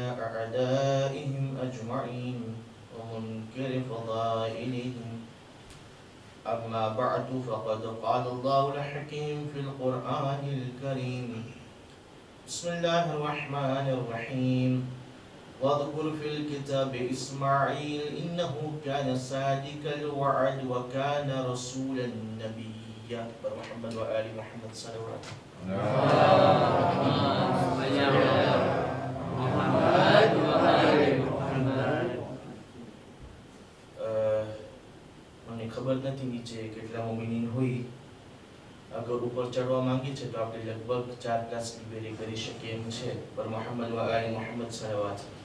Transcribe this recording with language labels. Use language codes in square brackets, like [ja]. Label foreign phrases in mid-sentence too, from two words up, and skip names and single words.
[ar] أعدائهم أجمعين ومنكر فضائلهم أما بعد فقد قال الله الحكيم في القرآن الكريم بسم الله الرحمن الرحيم واذكر في الكتاب إسماعيل إنه كان صادق الوعد وكان رسولا نبيا محمد وآل محمد صلوات [gu] મને ખબર નથી નીચે કેટલા મોમિનીન હોય અગર ઉપર ચડવા માંગી છે તો આપણે લગભગ 4 ક્લાસ લિબેરી કરી શકીએ એમ છે પર [ar] محمد وآل محمد صلوات